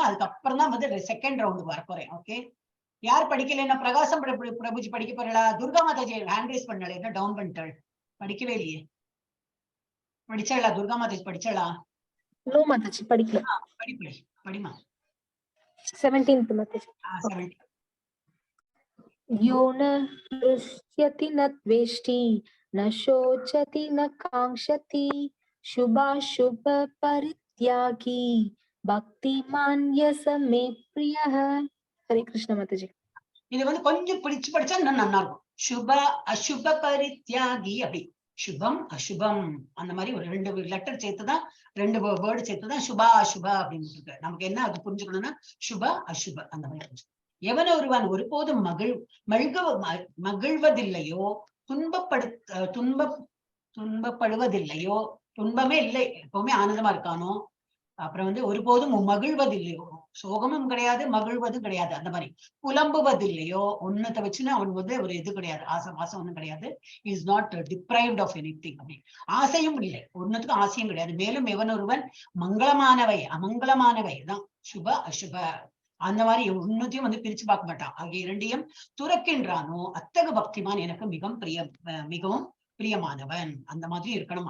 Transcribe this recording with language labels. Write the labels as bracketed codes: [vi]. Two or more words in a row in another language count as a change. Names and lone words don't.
[ta] அதுக்கப்புறம் தான் வந்து [en] second round [ta] வர போறேன். ஓகே, யார் படிக்கலைன்னா பிரகாசம் பிரபுஜி படிக்க போறா? துர்கா மாதாஜி [en] hand raise [ta] பண்ணல, என்ன டவுன் பண்ணிட்டாள், படிக்கவே இல்லையே. படிச்சாளா துர்கா மாதாஜி? படிச்சாளா? நோ மாதாஜி படிக்கல. படிமா 17th மாதாஜி. 17. [sa] यो न हृष्यति न द्वेष्टि न शोचति न कांक्षति शुभाशुभ परित्यागी भक्तिमान यस मे प्रियः. [hi] हरे कृष्ण माताजी. [ta] இது வந்து கொஞ்சம் பிடிச்சு படிச்சா இன்னும் நல்லா இருக்கும். [sa] शुभ अशुभ परित्यागी, [ta] அப்படி சுபம் அசுபம் அந்த மாதிரி ஒரு 2 லெட்டர் சேர்த்துதான், 2 வேர்டு சேர்த்துதான் [sa] शुभा अशुभा [ta] அப்படின்னு இருக்கு. நமக்கு என்ன அது புரிஞ்சுக்கணும்னா [sa] शुभ अशुभ [ta] அந்த மாதிரி. எவன் ஒருவன் ஒருபோதும் மகிழ்வதில்லையோ, துன்பப்படுவதில்லையோ, துன்பமே இல்லை, எப்பவுமே ஆனந்தமா இருக்கானோ, அப்புறம் வந்து ஒருபோதும் மகிழ்வதில்லையோ, சோகமும் கிடையாது மகிழ்வதும் கிடையாது, அந்த மாதிரி புலம்புவதில்லையோ, ஒன்னத்தை வச்சுன்னா அவன் வந்து ஒரு இது கிடையாது, ஆசை ஒண்ணும் கிடையாது, [en] is not deprived of anything. [ta] அப்படி ஆசையும் இல்லை, ஒன்னத்துக்கும் ஆசையும் கிடையாது. மேலும் எவன் ஒருவன் மங்களமானவை அமங்கலமானவை தான் [sa] शुभ अशुभ [ta] அந்த மாதிரி ஒன்னத்தையும் வந்து பிரிச்சு பார்க்க மாட்டான். ஆகிய 2ஐயும் துறக்கின்றானோ அத்தகு பக்திமான் எனக்கு மிகவும் பிரியமானவன். அந்த மாதிரி இருக்கணுமா.